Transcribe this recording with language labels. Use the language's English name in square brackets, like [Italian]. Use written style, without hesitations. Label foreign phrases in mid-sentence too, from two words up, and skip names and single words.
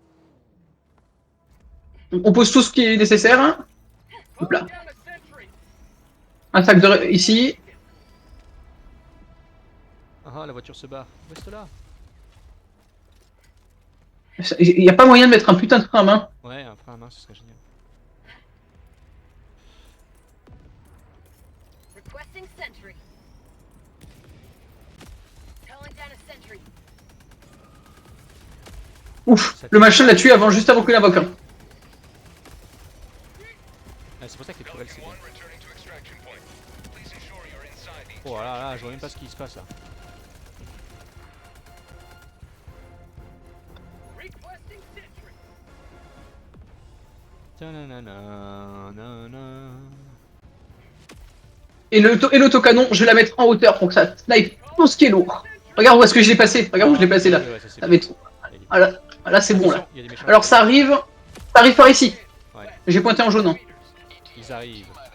[French] On pose tout ce qui est nécessaire. Hein. Hop là. [English] Down a sentry. [French] Un sac de ici. Ah, la voiture se barre. Reste là. Il n'y a pas moyen de mettre un putain de frein à main. Ouais, un frein à main, ce serait génial. [English] Requesting sentry. Calling down a sentry. [French] Ouf, le machin l'a tué juste avant qu'il invoque un. Ah, c'est pour ça que les tourelles, c'est bien. Oh là là, je vois même pas ce qui se passe là. Requesting sentry. Ta-na-na-na-na-na. Et l'autocanon, je vais la mettre en hauteur pour que ça snipe tout ce qui est lourd. Regarde où est-ce que je l'ai passé. Regarde où je l'ai passé là. Ouais, ça, c'est Ça bien. met trop. Ah là c'est bon là. Attention, il y a des méchants. Alors ça arrive par ici. Ouais, J'ai pointé en jaune. Hein. ils arrivent.